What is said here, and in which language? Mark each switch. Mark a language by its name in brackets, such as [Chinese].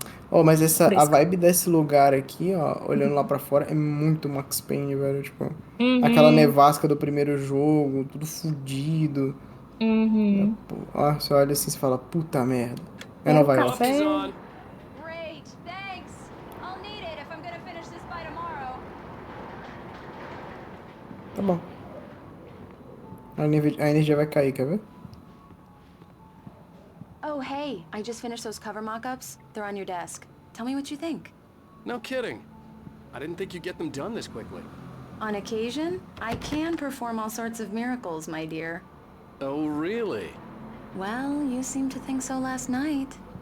[Portuguese] Oh, mas a Fresca. vibe desse lugar aqui, ó, olhando lá pra fora, é muito Max Payne, velho. Tipo, aquela Uhum. nevasca do primeiro jogo, tudo fudido. Uhum. Pô, ó, você olha assim e fala, puta merda. É Quero Nova York. [English] Coffee's [Portuguese] café. [English] on. Great, thanks. I'll need it if I'm gonna finish this by tomorrow. [Portuguese] Tá bom. A energia vai cair, quer ver? [English] Oh, hey, I just finished those cover mock-ups. They're on your desk. Tell me what you think. No kidding. I didn't think you'd get them done this quickly. On occasion, I can perform all sorts of miracles, my dear. Oh, really? Well, you seemed to think so last night.